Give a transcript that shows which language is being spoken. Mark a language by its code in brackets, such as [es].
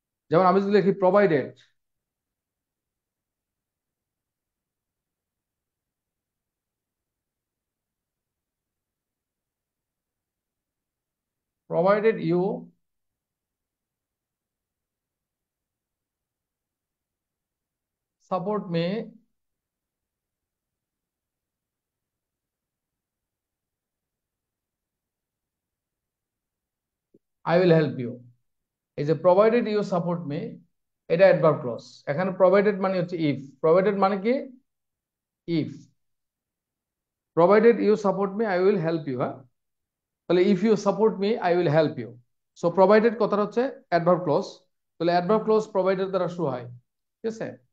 [bn] যেমন আমি যদি লিখি provided, [en] provided you support me, I will help you। [bn] এই যে [en] provided you support me, [bn] এটা অ্যাডভার্ব ক্লজ। এখানে [en] provided [bn] মানে হচ্ছে [en] if, provided [bn] মানে কি [en] if, provided you support me I will help you, [bn] হ্যাঁ, তাহলে [en] if you support me I will help you। [bn] So provided কথাটা হচ্ছে অ্যাডভার্ব ক্লজ, তাহলে অ্যাডভার্ব ক্লজ provided দ্বারা শুরু হয়, ঠিক আছে।